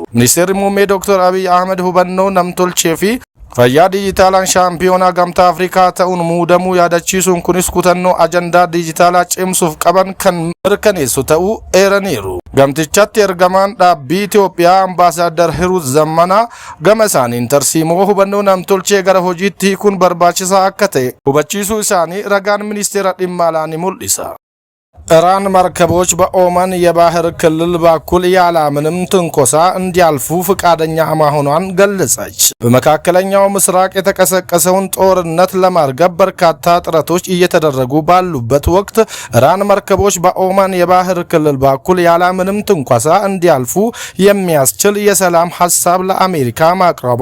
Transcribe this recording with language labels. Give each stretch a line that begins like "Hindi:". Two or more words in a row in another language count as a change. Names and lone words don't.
Oromo: Ministeerri muummee Dr. Abiy Ahmed hubannoo namtolchee fi fayyaa dijitaalaan shaampiyoonaa gamtaa Afrikaa ta'uun muudamuu yaadachiisuun kunis kutannoo ajandaa dijitaalaa cimsuuf qaban kan mirkaneessu ta'uu eeraniiru. Gamtichatti ergamaan dhaabbii Itoophiyaa Ambaasaadar Hiruut Zammanaa gama isaaniin tarsiimoo hubannoo namtolchee gara hojiitti hiikuun barbaachisaa akka ta'e hubachiisuu isaanii ragaan ministeera dhimma alaa ni mul'isa.
Amharic: ኢራን መርከቦች በኦማን የባህር ክልል በኩል ያለምንም ትንኮሳ እንዲያልፉ ፈቃደኛ መሆኗን ገለጸች። በመካከለኛው ምስራቅ የተቀሰቀሰውን ጦርነት ለማርገብ በርካታ ጥረቶች እየተደረጉ ባሉበት ወቅት ኢራን መርከቦች በኦማን የባህር ክልል በኩል ያለምንም ትንኮሳ እንዲያልፉ የሚያስችል የሰላም ሐሳብ ለአሜሪካ ማቅረቧ